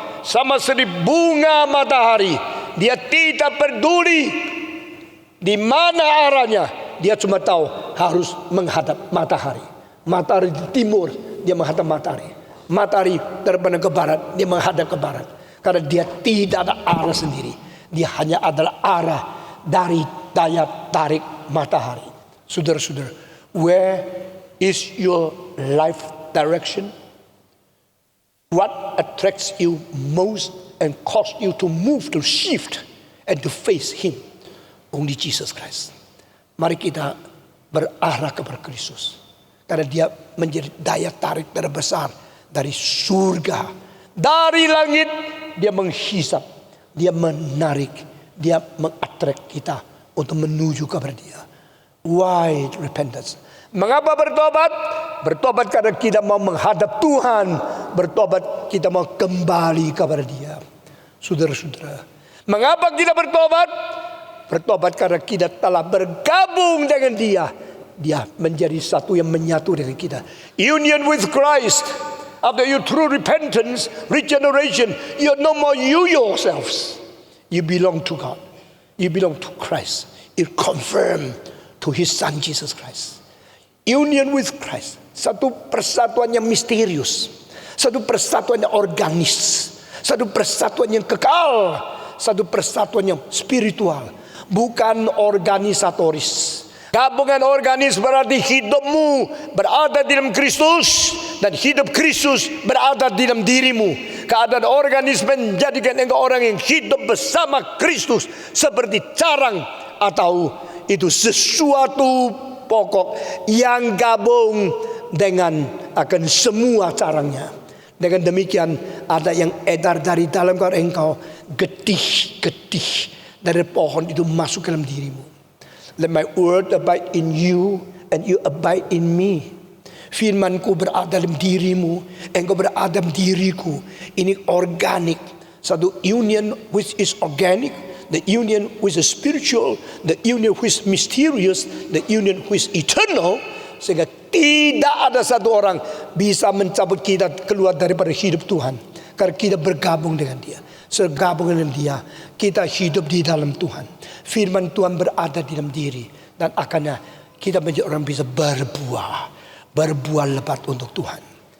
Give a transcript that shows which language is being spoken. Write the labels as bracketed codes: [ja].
[id] Sama seperti bunga matahari, dia tidak peduli di mana arahnya, dia cuma tahu harus menghadap matahari. Matahari di timur, dia menghadap matahari. Matahari terbang ke barat, dia menghadap ke barat. Karena dia tidak ada arah sendiri, dia hanya adalah arah dari daya tarik matahari. Saudara-saudara, [en] where is your life direction? What attracts you most and cause you to move, to shift, and to face Him? Only Jesus Christ. [id] Mari kita berarah kepada Kristus, karena Dia menjadi daya tarik terbesar dari surga, dari langit. Dia menghisap, Dia menarik, Dia [en] mengattract [id] kita untuk menuju kepada Dia. [en] Why repentance? [id] Mengapa bertobat? Bertobat karena kita mau menghadap Tuhan. Bertobat kita mau kembali kepada Dia. Saudara-saudara, mengapa kita bertobat? Bertobat karena kita telah bergabung dengan Dia. Dia menjadi satu yang menyatu dengan kita. [en] Union with Christ. After you true repentance, regeneration, you're no more you yourselves. You belong to God. You belong to Christ. It confirmed to His Son Jesus Christ. Union with Christ. [id] Satu persatuan yang misterius, satu persatuan yang organis, satu persatuan yang kekal, satu persatuan yang spiritual, bukan organisatoris. Gabungan organis berarti hidupmu berada di dalam Kristus dan hidup Kristus berada di dalam dirimu. Keadaan organis menjadikan engkau orang yang hidup bersama Kristus seperti carang, atau itu sesuatu pokok yang gabung dengan akan semua carangnya. Dengan demikian ada yang edar dari dalam engkau, getih-getih dari pohon itu masuk ke dalam dirimu. [en] Let my word abide in you and you abide in me. [id] Firmanku berada dalam dirimu, engkau berada dalam diriku. Ini organik. [en] Satu union which is organic, the union which is spiritual, the union which is mysterious, the union which is eternal. [id] Sehingga tidak ada satu orang bisa mencabut kita keluar daripada hidup Tuhan, karena kita bergabung dengan Dia. Segabung dengan Dia, kita hidup di dalam Tuhan. Firman Tuhan berada di dalam diri, dan akhirnya kita menjadi orang bisa berbuah lebat untuk Tuhan.